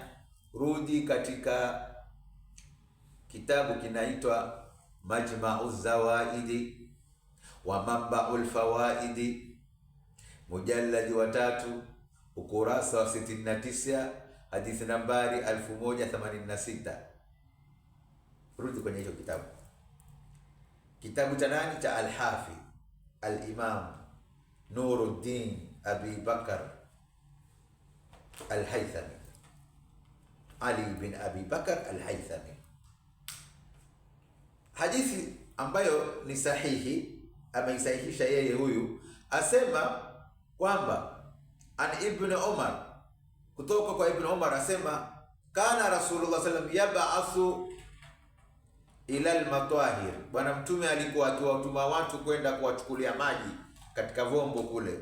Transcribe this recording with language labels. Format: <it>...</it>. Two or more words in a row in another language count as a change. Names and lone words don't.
<sw>Rudi katika kitabu kinaitwa Majma'uz Zawaidi wa Manba'ul Fawaidi, mujalladi wa 3, ukurasa wa 69, hadithi nambari 1086. Rudi kwenye hicho kitabu. Kitabu cha nani? Cha Al-Hafidh Al-Imam Nuruddin Abi Bakr Al-Haythami, Ali bin Abi Bakr Al-Haythami. Hadithi ambayo ni sahihi, ameisahihisha yeye huyu, asema kwamba</sw> <ar>عن ابن عمر,</ar> <sw>kutoka kwa Ibn Umar asema,</sw> <ar>كان رسول الله صلى الله عليه وسلم يبعث إلى المطاهر,</ar> <sw>Bwana Mtume alikuwa akiwatuma watu kwenda kuwachukulia maji katika vombo kule.</sw>